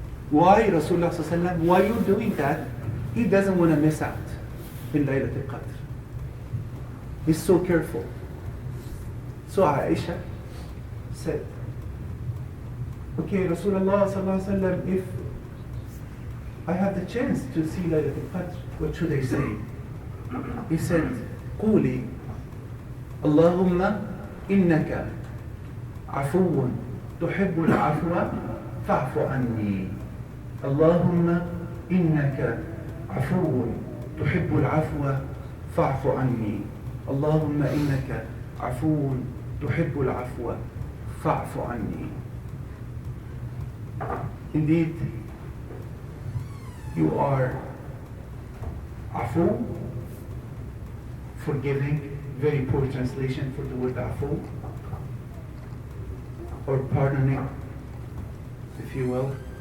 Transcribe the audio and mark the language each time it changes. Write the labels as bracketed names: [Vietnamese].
[English] Why, Rasulullah ﷺ, why are you doing that? He doesn't want to miss out in Laylatul Qadr. He's so careful. So Aisha said, okay, Rasulullah sallallahu alaihi wasallam, if I have the chance to see Laylatul Qadr, what should I say? He said, [Arabic] قولي اللهم إنك عفو تحب العفو فاعف عني. اللهم إنك عفو تحب العفو فاعف عني. اللهم إنك عفو تحب العفو فاعف عني. [English] Indeed, you are afu, forgiving, very poor translation for the word afu, or pardoning, if you will.